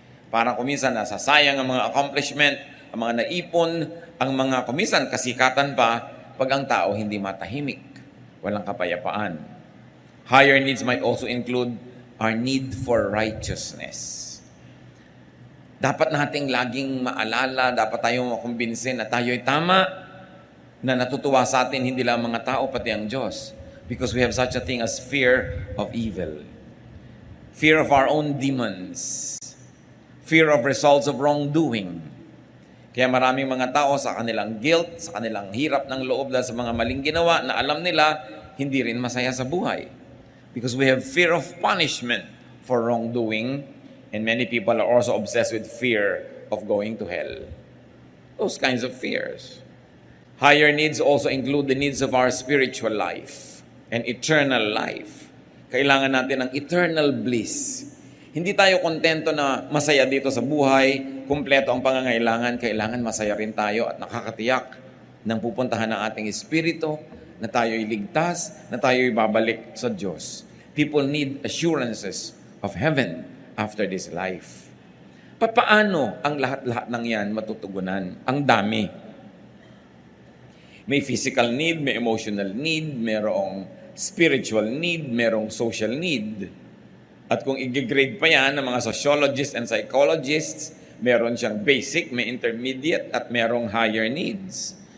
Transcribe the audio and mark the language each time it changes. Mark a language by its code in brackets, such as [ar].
[tl] Parang kuminsan nasasayang ang mga accomplishment, ang mga naipon, ang mga kuminsan kasikatan pa, pag ang tao hindi matahimik, walang kapayapaan. [en] Higher needs might also include our need for righteousness. [tl] Dapat nating laging maalala, dapat tayong makumbinsin na tayo'y tama, na natutuwa sa atin hindi lang mga tao, pati ang Diyos. [en] Because we have such a thing as fear of evil. Fear of our own demons. Fear of results of wrongdoing. [tl] Kaya maraming mga tao sa kanilang guilt, sa kanilang hirap ng loob dahil sa mga maling ginawa na alam nila, hindi rin masaya sa buhay. [en] Because we have fear of punishment for wrongdoing, and many people are also obsessed with fear of going to hell. Those kinds of fears. Higher needs also include the needs of our spiritual life and eternal life. [tl] Kailangan natin ng [en] eternal bliss. [tl] Hindi tayo kontento na masaya dito sa buhay, kumpleto ang pangangailangan, kailangan masaya rin tayo at nakakatiyak ng pupuntahan ng ating espiritu, na tayo'y ligtas, na tayo'y babalik sa Diyos. [en] People need assurances of heaven after this life. [tl] Paano ang lahat-lahat ng yan matutugunan? Ang dami. May physical need, may emotional need, mayroong spiritual need, merong social need. At kung i-grade pa yan ng mga [en] sociologists and psychologists, [tl] meron siyang basic, may intermediate, at merong higher needs.